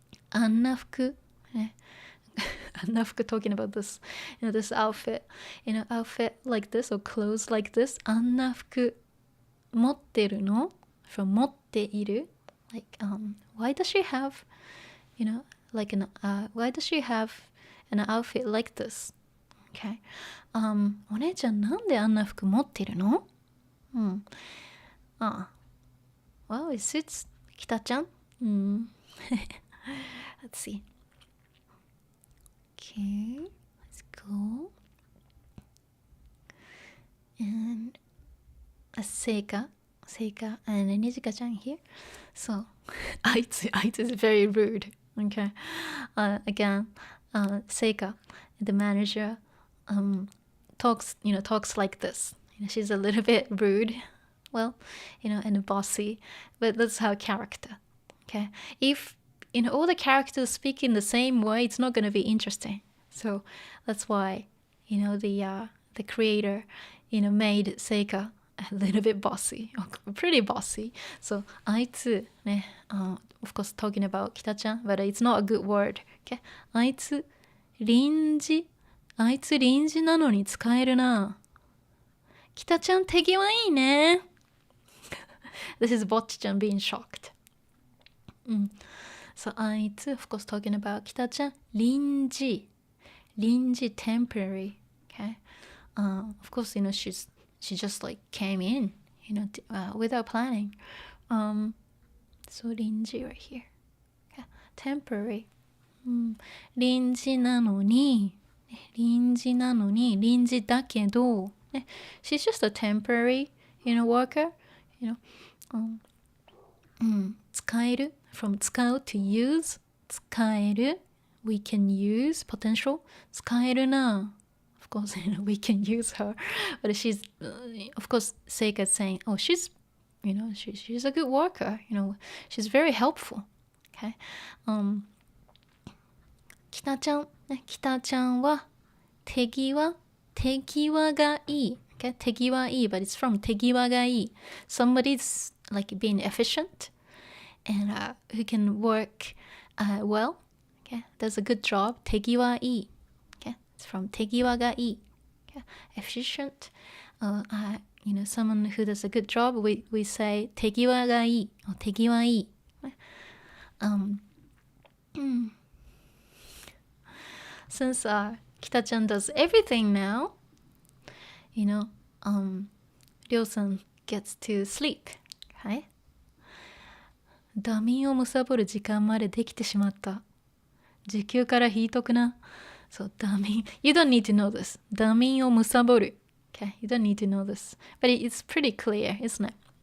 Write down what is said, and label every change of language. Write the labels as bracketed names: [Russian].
[English] あんな服、あんな服 talking about this, you know, this outfit, you know, outfit like this or clothes like this [Japanese] あんな服持ってるの [English] from 持っている like why does she have, you know, like an why does she have an outfit like this? Okay. [Japanese] お姉ちゃんなんであんな服持ってるの？ [English] Well, it suits Kita-chan. Let's see. Okay, let's go. And Seika and Nijika-chan here. So, Aitsu is very rude. Okay. Again, Seika, the manager, talks like this. You know, she's a little bit rude, well, you know, and bossy, but that's her character. Okay, if you know all the characters speak in the same way, it's not going to be interesting. So that's why, you know, the creator, you know, made Seika a little bit bossy, pretty bossy. So あいつね、of course talking about Kita-chan, but it's not a good word. [Japanese] Okay, あいつ臨時なのに使えるな。 Kita-chan手際いいね。 [English] This is Bocchi-chan being shocked. So あいつ of course talking about Kita-chan 臨時 temporary. Okay, of course, you know, she just like came in, you know, without planning. So 臨時 right here. Okay, temporary. [Japanese] 臨時なのに臨時だけど、 [English] she's just a temporary, you know, worker, you know. 使える from 使う to use 使える we can use potential 使えるな of course, you know, we can use her, but she's of course Seika is saying, oh, she's, you know, she's a good worker, you know, she's very helpful. [Japanese] Okay, 北ちゃんは手際がいい。 [English] Okay, 手際いい but it's from [Japanese] 手際がいい [English] somebody's like being efficient and who can work well. Okay, does a good job. 手際いい Okay, it's from [Japanese] 手際がいい [English] Okay, efficient, you know, someone who does a good job, we say 手際がいい or 手際いい。 Since Kita-chan does everything now, you know, Ryo-san gets to sleep. Okay? [Japanese] ダミンを貪る時間までできてしまった。時給から引いとくな。そう、ダミン。 [English] You don't need to know this. [Japanese] ダミンを貪る。Okay? [English] You don't need to know this. But it's pretty clear, isn't it?